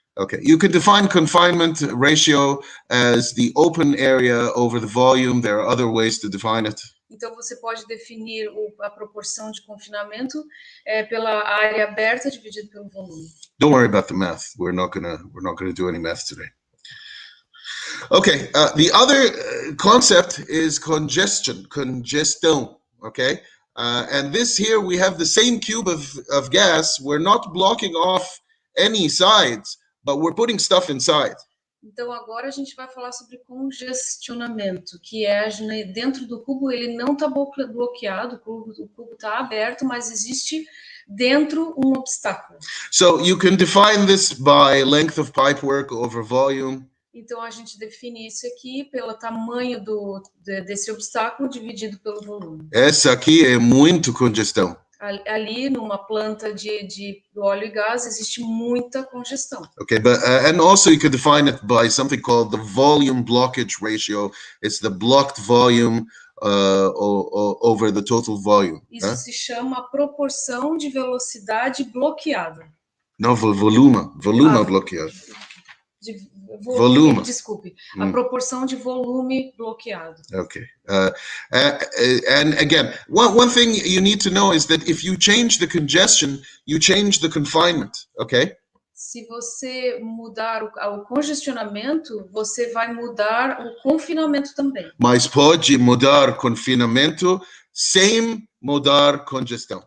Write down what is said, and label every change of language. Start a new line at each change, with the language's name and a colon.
English: Okay, you can define confinement ratio as the open area over the volume. There are other ways to define it.
Portuguese: Então você pode definir a proporção de confinamento pela área aberta dividida pelo volume.
English: Don't worry about the math. We're not gonna do any math today. Okay, the other concept is congestion. Okay, and this here we have the same cube of gas. We're not blocking off any sides, but we're putting stuff inside.
Portuguese: Então agora a gente vai falar sobre congestionamento, que é dentro do cubo ele não está bloqueado, o cubo está aberto, mas existe dentro um obstáculo.
English: So you can define this by length of pipework over volume.
Portuguese: Então a gente define isso aqui pelo tamanho desse obstáculo dividido pelo volume. Essa aqui é muito congestão. Ali numa planta de óleo e gás existe muita congestão.
English: Okay, but and also you could define it by something called the volume blockage ratio. It's the blocked volume over the total volume.
Portuguese: Isso se chama proporção de velocidade bloqueada. Não, volume bloqueado. Volume. Desculpe, a proporção de volume bloqueado.
English: Okay, and again, one thing you need to know is that if you change the congestion, you change the confinement. Okay.
Portuguese: Se você mudar o congestionamento, você vai mudar o confinamento também. Mas pode mudar confinamento sem mudar congestão.